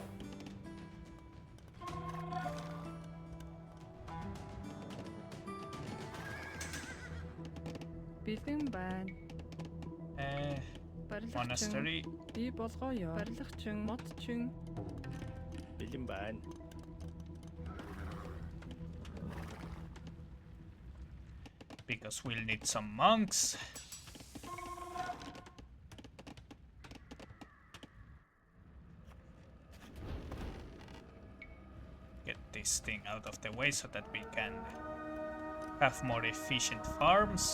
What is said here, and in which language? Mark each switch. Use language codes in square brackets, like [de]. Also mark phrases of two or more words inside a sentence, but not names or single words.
[mn] бэлэн байна. Monastery. Би болгоё. Барилгачин, модчин. бэлэн байна. [en] Because we'll need some monks. Get this thing out of the way so that we can have more efficient farms.